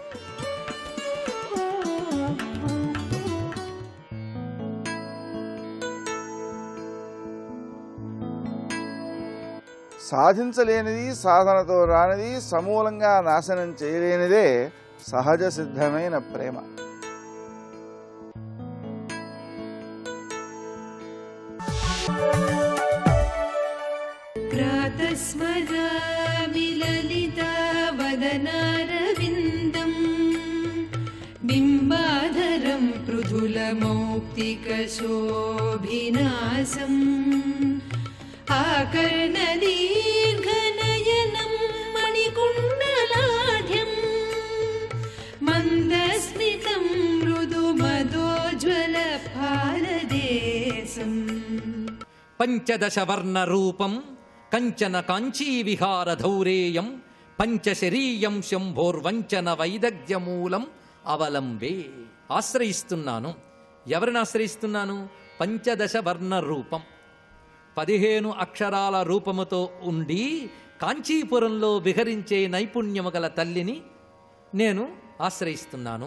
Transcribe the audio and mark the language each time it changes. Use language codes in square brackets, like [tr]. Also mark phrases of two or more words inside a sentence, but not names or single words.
[te] సాధించలేనిది సాధనతో రానిది సమూలంగా నాశనం చేయలేనిదే సహజ సిద్ధమైన ప్రేమ. [sa] प्रातस्मरामि ललितावदनारविन्दम् बिम्बाधरं पृथुलमौक्तिकशोभिनासम् आकर्णदीर्घनयनं मणिकुण्डलाढ्यं मन्दस्मितं मृदुमदोज्ज्वलफालदेशम् పంచదశ వర్ణ రూపం కంచన కాంచీ విహార ధౌరేయం పంచశరీయం శంభోర్వంచన వైదగ్ధ్యమూలం అవలంబే. [te] ఆశ్రయిస్తున్నాను. ఎవరిని ఆశ్రయిస్తున్నాను? [sa] పంచదశ వర్ణ రూపం, [te] 15 అక్షరాల రూపముతో ఉండి కాంచీపురంలో విహరించే నైపుణ్యము గల తల్లిని నేను ఆశ్రయిస్తున్నాను.